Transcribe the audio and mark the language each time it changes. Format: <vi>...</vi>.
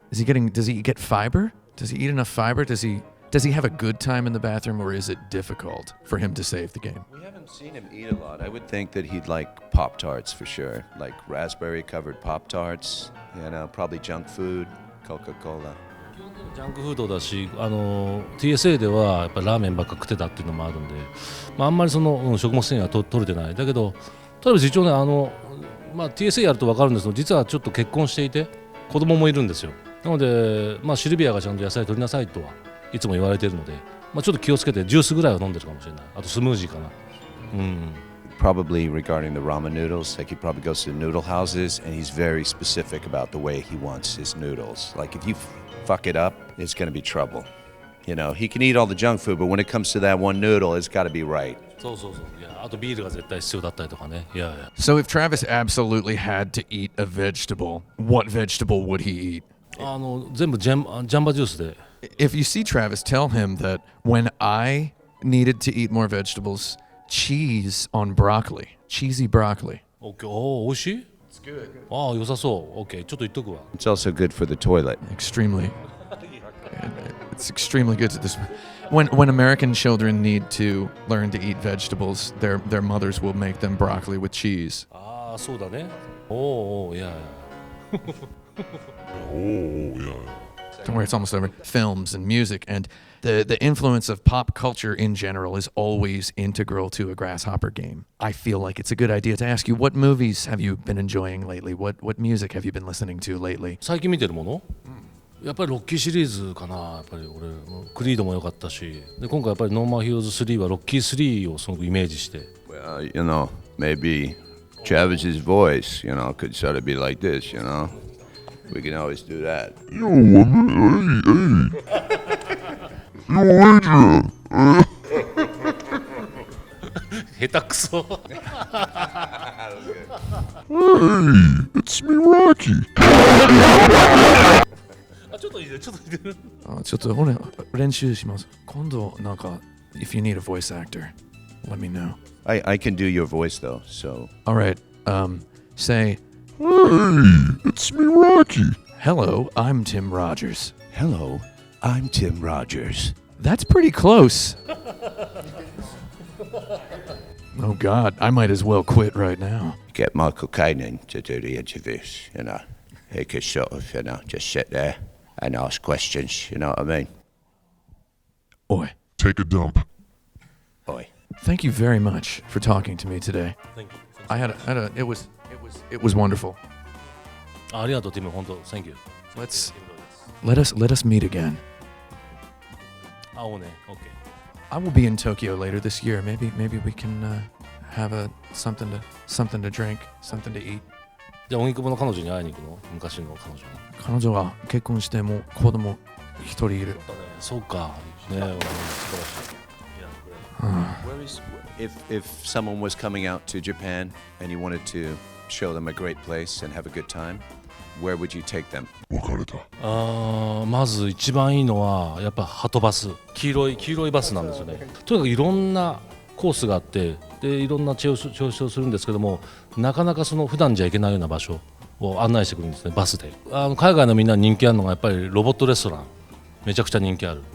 <en>Does he get fiber? Does he eat enough fiber? Does he have a good time in the bathroom, or is it difficult for him to save the game? We haven't seen him eat a lot. I would think that he'd like Pop-Tarts for sure, like raspberry-covered Pop-Tarts, probably junk food, Coca-Cola.</en> <ja>ジャンクフードだしTSA ではやっぱラーメンばっか食ってたっていうのもあるんで、あんまりその、食物繊維は取れてないだけど例えば一応ねTSA やると分かるんですけど実はちょっと結婚していて子供もいるんですよなので、シルビアがちゃんと野菜取りなさいとはいつも言われているので、ちょっと気をつけてジュースぐらいは飲んでるかもしれないあとスムージーかな</ja> <en>Probably regarding the ramen noodles, like he probably goes to noodle houses and he's very specific about the way he wants his noodles. Like if you fuck it up, it's going to be trouble. He can eat all the junk food, but when it comes to that one noodle, it's got to be right.</en> <ja>そういやあとビールが絶対必要だったりとかねいや</ja> <en>So if Travis absolutely had to eat a vegetable, what vegetable would he eat?</en> <ja>全部ジャンバジュースで</ja> <en>if you see Travis, tell him that when I needed to eat more vegetables, cheese on broccoli, cheesy broccoli.</en> <ja>オッケー。おお、美味しい？</ja> <en>It's good.</en> <ja>ああ、良さそう。オッケー。ちょっと言っとくわ。</ja> <en>It's also good for the toilet. Extremely. It's extremely good to this. When American children need to learn to eat vegetables, their mothers will make them broccoli with cheese.</en> <ja>ああ、そうだね。おお、いやいや。</ja> <en>Oh, yeah. Don't worry, it's almost over. Films and music and the influence of pop culture in general is always integral to a grasshopper game. I feel like it's a good idea to ask you, what movies have you been enjoying lately? What music have you been listening to lately?</en> <ja>最近見てるもの？やっぱりロッキーシリーズかな。やっぱり俺クリードも良かったし、で今回やっぱりノーマーヒーローズ3はロッキー3をすごくイメージして。</ja> <en>Well, maybe Travis's voice, could sort of be like this, We can always do that. Yo, hey. Yo, Adrian.</en> <ja>下手くそ。</ja> <en>Hey, it's me, Rocky.</en> <ja>あ、ちょっといいね、ちょっといいね。ちょっと俺練習します。今度なんか</ja> <en>if you need a voice actor, let me know. I can do your voice, though, so... All right. Say, Hey, it's me, Rocky. hello, I'm Tim Rogers. Hello, I'm Tim Rogers. That's pretty close. Oh God, I might as well quit right now. Get Michael Caine to do the interviews, He could sort of, just sit there and ask questions, you know what I mean? Oi, Take a dump. Oi. thank you very much for talking to me today. I had a it was wonderful.</en> <ja>ありがとう、ティム、本当、</ja> <en>Thank you. Let us meet again.</en> <ja>会おうね、OK。</ja> <en>I will be in Tokyo later this year. Maybe we can have something to drink, something to eat.</en> <ja>じゃあ、荻窪の彼女に会いに行くの？昔の彼女に。彼女は結婚してもう子供一人いる。そうか。ねえ、素晴らしい。</ja> <en>Where is... If someone was coming out to Japan and you wanted to show them a great place and have a good time, where would you take them?</en> <ja>別れた。まず一番いいのはやっぱハトバス、黄色いバスなんですよね。とにかくいろんなコースがあって、でいろんな調子をするんですけども、なかなかその普段じゃ行けないような場所を案内してくるんですね、バスで。海外のみんな人気あるのがやっぱりロボットレストラン、めちゃくちゃ人気ある。</ja>